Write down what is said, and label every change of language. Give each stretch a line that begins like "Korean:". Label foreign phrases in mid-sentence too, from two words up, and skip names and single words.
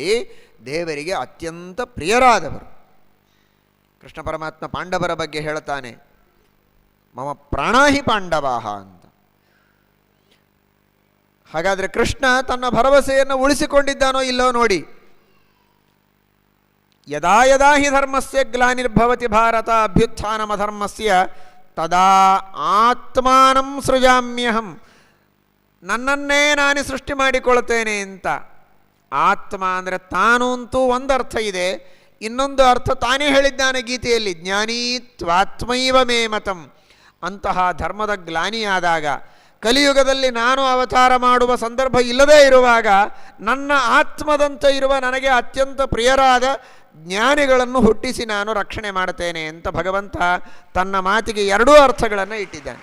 Kannada: ದೇವರಿಗೆ ಅತ್ಯಂತ ಪ್ರಿಯರಾದವರು. ಕೃಷ್ಣ ಪರಮಾತ್ಮ ಪಾಂಡವರ ಬಗ್ಗೆ ಹೇಳ್ತಾನೆ,
Sanskrit: ಮಮ ಪ್ರಾಣಾಹಿ ಪಾಂಡವಾಹ
Kannada: ಅಂತ. ಹಾಗಾದರೆ ಕೃಷ್ಣ ತನ್ನ ಭರವಸೆಯನ್ನು ಉಳಿಸಿಕೊಂಡಿದ್ದಾನೋ ಇಲ್ಲೋ ನೋಡಿ.
Sanskrit: ಯದಾ ಯದಾ ಹಿ ಧರ್ಮಸ್ಯ ಗ್ಲಾನಿರ್ಭವತಿ ಭಾರತ ಅಭ್ಯುತ್ಥಾನಮಧರ್ಮಸ್ಯ ತದಾ ಆತ್ಮಾನಂ ಸೃಜಾಮ್ಯಹಂ.
Kannada: ನನ್ನನ್ನೇ ನಾನೇ ಸೃಷ್ಟಿ ಮಾಡಿಕೊಳ್ತೇನೆ ಅಂತ. ಆತ್ಮ ಅಂದರೆ ತಾನು ಅಂತೂ ಒಂದು ಅರ್ಥ ಇದೆ, ಇನ್ನೊಂದು ಅರ್ಥ ತಾನೇ ಹೇಳಿದ್ದಾನೆ ಗೀತೆಯಲ್ಲಿ,
Sanskrit: ಜ್ಞಾನಿ ತ್ವಾತ್ಮೈವ ಮೇ ಮತಂ.
Kannada: ಅಂತಹ ಧರ್ಮದ ಗ್ಲಾನಿಯಾದಾಗ, ಕಲಿಯುಗದಲ್ಲಿ ನಾನು ಅವತಾರ ಮಾಡುವ ಸಂದರ್ಭ ಇಲ್ಲದೇ ಇರುವಾಗ ನನ್ನ ಆತ್ಮದಂತೆ ಇರುವ ನನಗೆ ಅತ್ಯಂತ ಪ್ರಿಯರಾದ ಜ್ಞಾನಿಗಳನ್ನು ಹುಟ್ಟಿಸಿ ನಾನು ರಕ್ಷಣೆ ಮಾಡ್ತೇನೆ ಅಂತ ಭಗವಂತ ತನ್ನ ಮಾತಿಗೆ 2 ಅರ್ಥಗಳನ್ನು ಇಟ್ಟಿದ್ದಾನೆ.